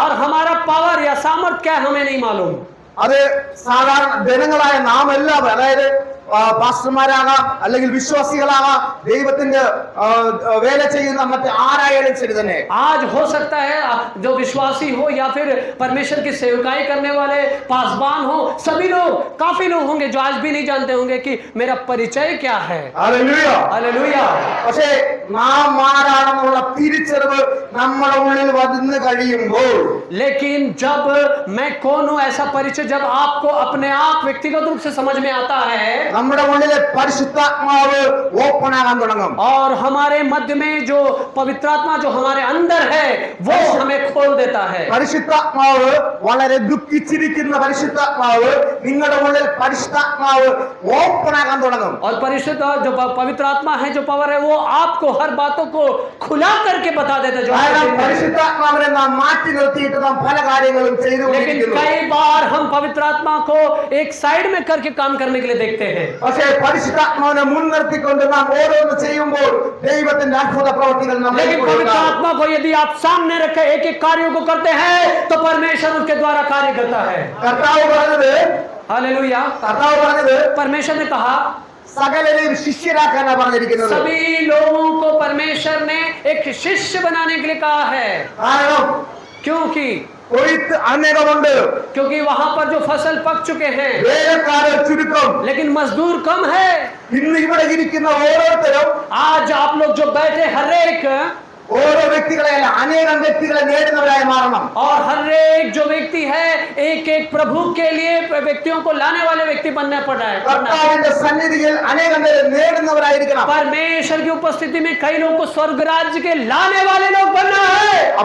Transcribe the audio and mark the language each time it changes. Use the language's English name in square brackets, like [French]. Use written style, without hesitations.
[Hindi] और हमारा पावर या सामर्थ क्या है हमें नहीं मालूम. [Malayalam] അത് സാധാരണ ജനങ്ങളായ നാം എല്ലാവരും, അതായത് പാസ്റ്റർമാരാകാം, അല്ലെങ്കിൽ വിശ്വാസികളാകാം, ദൈവത്തിന്റെ വേല ചെയ്യുന്ന മറ്റ് ആരായാലും ശരി തന്നെ. [Hindi] आज हो सकता है जो विश्वासी हो या फिर परमेश्वर की सेवकाई करने वाले पासबान हो, सभी लोग, काफी लोग होंगे जो आज भी नहीं जानते होंगे कि मेरा परिचय क्या है. [Malayalam] ഹല്ലേലൂയ. [Hindi] हालेलुया. [Malayalam] പക്ഷേ നാം ആരാണെന്നുള്ള തിരിച്ചറിവ് നമ്മുടെ ഉള്ളിൽ വന്ന് കഴിയുമ്പോൾ, [Hindi] लेकिन जब मैं कौन हूं ऐसा परिचय जब आपको अपने आप व्यक्तिगत रूप से समझ में आता है, [Malayalam] നമ്മുടെ ഉള്ളിലെ പരിശുദ്ധാത്മാവ് ഓപ്പൺ ആകാൻ തുടങ്ങും. [Hindi] और हमारे मध्य में जो पवित्र आत्मा जो हमारे अंदर है वो हमें खोल देता है. [Malayalam] പരിശുദ്ധാത്മാവ് വളരെ ദുഃഖിച്ചിരിക്കുന്ന പരിശുദ്ധാത്മാവ് നിങ്ങളുടെ ഉള്ളിൽ പരിശുദ്ധാത്മാവ് ഓപ്പൺ ആകാൻ തുടങ്ങും. [Hindi] और परिशुद्ध जो पवित्र आत्मा है, जो पावर है, वो आपको हर बातों को खुला करके बता देता है जो [Malayalam] കാരണം പരിശുദ്ധാത്മാവിനെ നാം മാറ്റി നിർത്തിയിട്ട് നാം പല കാര്യങ്ങളും [Hindi] लेकिन [Malayalam] ചെയ്തുകൊണ്ടിരിക്കുന്നു. [Hindi] कई बार हम पवित्र आत्मा को एक साइड में करके काम करने के लिए देखते हैं. [Malayalam] പക്ഷേ പരിശുദ്ധാത്മാവിനെ മുൻനിർത്തിക്കൊണ്ട് നാം ഓരോന്ന് ചെയ്യുമ്പോൾ ദൈവത്തിന്റെ അത്ഭുത പ്രവൃത്തികൾ നമ്മൾ [Hindi] लेकिन पवित्र आत्मा को यदि आप सामने रखे एक एक कार्यों को करते हैं तो परमेश्वर उसके द्वारा कार्य करता है. [Malayalam] കർത്താവ് പറഞ്ഞത് [Hindi] हालेलुया. परमेश्वर ने कहा [Malayalam] സകലരെയും ശിഷ്യരാക്കാനാ പറഞ്ഞിരിക്കുന്നത്. [Hindi] सभी लोगों को परमेश्वर ने एक शिष्य बनाने के लिए कहा है. [Malayalam] കാരണം [Hindi] क्योंकि [Malayalam] കൊയ്ത്ത് അനേകമുണ്ട്, [Hindi] क्योंकि वहां पर जो फसल पक चुके हैं [Malayalam] വേലക്കാരൻ ചുരുക്കം. [Hindi] लेकिन मजदूर कम है. [Malayalam] ഇന്ന് ഇവിടെ ഇരിക്കുന്ന ഓരോരുത്തരും [Hindi] आज आप लोग जो बैठे हर एक, [Malayalam] ഓരോ വ്യക്തികളെയല്ല അനേകം വ്യക്തികളെ നേടുന്നവരായി മാറണം. [Hindi] और हर एक जो व्यक्ति है एक एक प्रभु के लिए व्यक्तियों को लाने वाले व्यक्ति बनना पड़ रहा है. [Malayalam] കർത്താവിന്റെ സന്നിധിയിൽ അനേകം പേരെ നേടുന്നവരായിരിക്കണം. [Hindi] परमेश्वर की उपस्थिति में कई लोगों को स्वर्ग राज्य के लाने वाले लोग बनना है.